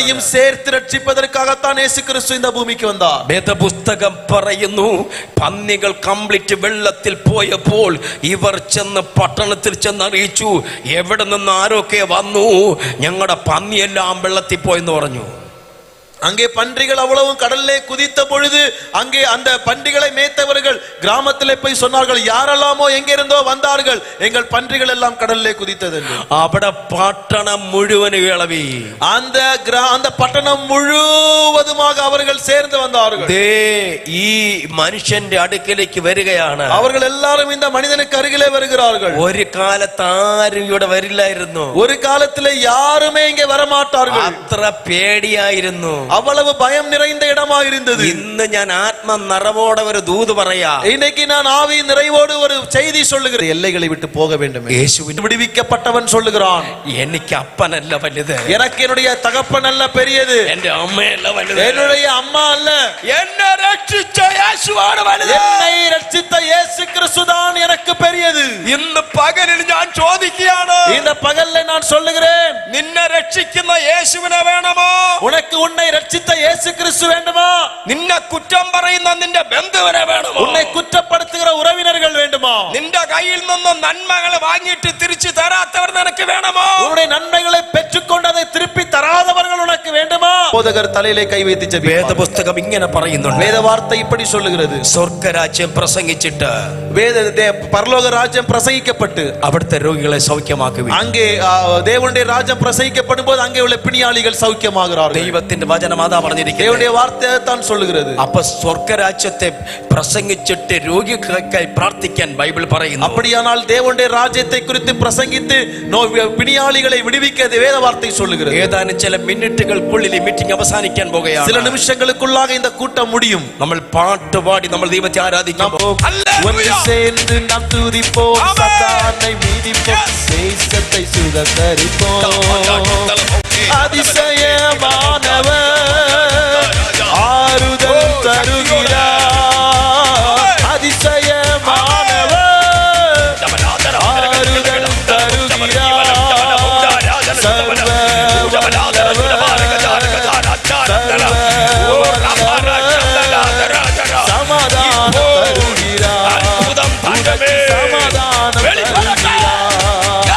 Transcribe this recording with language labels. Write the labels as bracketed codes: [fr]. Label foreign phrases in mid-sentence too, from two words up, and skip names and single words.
[ta] உன்னையும் சேர்த்து ரட்சிப்பதற்காகத்தான் இயேசு கிறிஸ்து இந்த பூமிக்கு வந்தார். [ml] വേദപുസ്തകം പറയുന്നു, പന്നികൾ കംപ്ലീറ്റ് വെള്ളത്തിൽ പോയപ്പോൾ ഇവർ ചെന്ന് പട്ടണത്തിൽ ചെന്ന് അറിയിച്ചു, എവിടെ നിന്ന് ആരൊക്കെ വന്നു, ഞങ്ങളുടെ പന്നിയെല്ലാം വെള്ളത്തിൽ പോയെന്ന് പറഞ്ഞു. [ta] அங்கே பன்றிகள் அவ்வளவும் கடல்லே குதித்த பொழுது அங்கே அந்த பன்றிகளை மேய்த்தவர்கள் கிராமத்திலே போய் சொன்னார்கள், யாரெல்லாமோ எங்க இருந்தோ வந்தார்கள், எங்கள் பன்றிகள் எல்லாம் கடல்லே குதித்தது. [ml] അവിടെ പട്ടണം മുഴുവൻ ഇളവി. [ta] அந்த பட்டணம் முழுவதுமாக அவர்கள் சேர்ந்து வந்தார்கள். [ml] ഈ മനുഷ്യന്റെ അടുക്കലേക്ക് വരികയാണ്. [ta] அவர்கள் எல்லாரும் இந்த மனிதனுக்கு அருகிலே வருகிறார்கள். [ml] ഒരു കാലത്ത് ആരും ഇവിടെ വരില്ലായിരുന്നു. [ta] ஒரு காலத்திலே யாருமே இங்கே வரமாட்டார்கள். [ml] അത്ര പേടിയായിരുന്നു. [ta] அவ்வளவு பயம் நிறைந்த இடமா இருந்தது. [ml] ഇന്ന് ഞാൻ ആത്മ നിറവോടെ ഒരു ദൂത് പറയാ. [ta] இன்னைக்கு நான் ஆவி நிறைவோடு ஒரு செய்தி சொல்லுகிறேன். எல்லைகளை விட்டு போக வேண்டும். [ml] യേശുവിന് [ta] விடுவிக்கப்பட்டவன் சொல்லுகிறான், [ml] എനിക്ക് അപ്പനല്ല വലുത്, [ta] எனக்கு என்னுடைய தகப்பன் அல்ல பெரியது, [ml] എന്റെ അമ്മയല്ല വലുത്, [ta] என்னுடைய அம்மா அல்ல, [ml] എന്നെ രക്ഷിച്ച യേശുവാണ് വലുത്. [ta] என்னை ரட்சித்த இயேசு கிறிஸ்துதான் எனக்கு பெரியது. [ml] ഇന്ന് പകലിൽ ഞാൻ ചോദിക്കുകയാണ്, [ta] இந்த பகல்ல நான் சொல்லுகிறேன், [ml] നിന്നെ രക്ഷിക്കുന്ന യേശുവിനെ വേണമോ? [ta] உனக்கு உன்னை ரட்சித்த இயேசு கிறிஸ்து வேண்டுமா? [ml] നിന്നെ കുറ്റം പറയുന്ന നിന്റെ ബന്ധുവിനെ വേണമോ? [ta] உன்னை குற்றப்படுத்துகிற உறவினர்கள் வேண்டுமா? [ml] നിന്റെ കയ്യിൽ നിന്ന് നന്മകൾ വാങ്ങിയിട്ട് തിരിച്ചു തരാത്തവർ നിനക്ക് വേണമോ? [ta] உன்னுடைய நன்மைகளை பெற்றுக்கொண்டு அதை திருப்பி தராதவர்கள் உனக்கு வேண்டுமா? போதகர் தலையிலே கை வைத்து ஜெபிப்பார். [ml] വേദപുസ്തകം ഇങ്ങനെ പറയുന്നുണ്ട്. [ta] வேத வார்த்தை இப்படி சொல்லுகிறது, [ml] സ്വർഗ്ഗരാജ്യം പ്രസംഗിച്ചിട്ട് [ta] பரலோக ராஜ்யம் பிரசங்கிக்கப்பட்டு [ml] അവിടുത്തെ രോഗികളെ സൗഖ്യമാക്കുവിൻ. [ta] அங்கே தேவனுடைய ராஜ்யம் பிரசங்கிக்கப்படும் போது அங்கே உள்ள பிணியாளிகள் சௌக்கியமாகிறார்கள். [ml] ദൈവത്തിന്റെ വചനം അതാ പറഞ്ഞിരിക്കുന്നത്. [ta] தேவனுடைய வார்த்தை தான் சொல்லுகிறது. [ml] അപ്പൊ സ്വർഗ്ഗരാജ്യത്തെ പ്രസംഗിച്ചിട്ട് രോഗികൾക്കായി പ്രാർത്ഥിക്കാൻ ബൈബിൾ പറയുന്നു. [ta] அப்படியானால் தேவனுடைய ராஜ்யத்தை குறித்து பிரசங்கித்து பிணியாளிகளை விடுவிக்க வேத வார்த்தை சொல்லுகிறது. [ml] ഏതാനും ചില മിനിറ്റുകൾക്കുള്ളിൽ ഈ മീറ്റിംഗ് അവസാനിക്കാൻ പോകുകയാണ്. [ta] சில நிமிஷங்களுக்குள்ளாக இந்த கூட்டம் முடியும். [ml] നമ്മൾ പാട്ട് പാടി നമ്മൾ ദൈവത്തെ ആരാധിക്കാം. [ta] ஒன்று சேர்ந்து நாம் துதிப்போம், சாத்தானை மீதிப்போம், தேசத்தை சுதந்தரிப்போம். அதிசயமானவர் ஆறுதல் தருகிறார், அதிசயமானவர் ஆறுதல் தருகிறார், சர்வ சமாதானம் தருகிறார், சமாதானம் தருகிறார்.